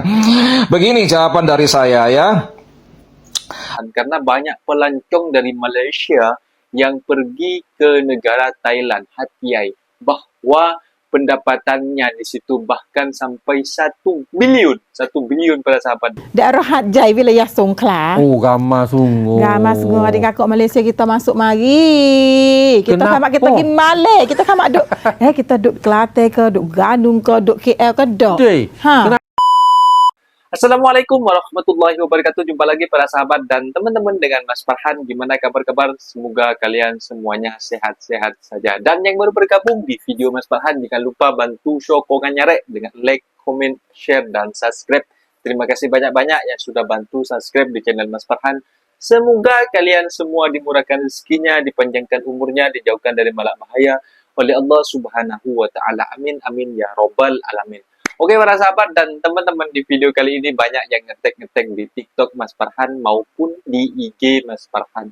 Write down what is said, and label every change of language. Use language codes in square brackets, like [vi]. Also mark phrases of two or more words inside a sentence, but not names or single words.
[id] Begini jawaban dari saya ya. Karena banyak pelancong dari Malaysia yang pergi ke negara Thailand, Hat Yai, bahwa pendapatannya di situ bahkan sampai 1 bilion para sahabat. Daerah Hat Yai, wilayah Songkhla. [ms] Oh, ramah sungguh. Ramah sungguh adik kakak Malaysia kita masuk mari. Kita sama kita pergi Malay, kita sama duk kita duk Kelantan ke, duk Bandung ke, duk KL ke, duk. Ha. [ar] السلام عليكم ورحمة الله وبركاته. [id] Jumpa lagi para sahabat dan teman-teman dengan Mas Farhan. Gimana kabar-kabar? Semoga kalian semuanya sehat-sehat saja. Dan yang baru bergabung di video Mas Farhan, jangan lupa bantu sokongannya dengan [en] like, comment, share, [id] dan subscribe. Terima kasih banyak-banyak yang sudah bantu subscribe di channel Mas Farhan. Semoga kalian semua dimurahkan rezekinya, dipanjangkan umurnya, dijauhkan dari malak bahaya oleh Allah [ar] سبحانه وتعالى. آمين آمين يا رب العالمين. [id] Oke para sahabat dan teman-teman, di video kali ini banyak yang ngetek-ngetek di TikTok Mas Farhan maupun di IG Mas Farhan.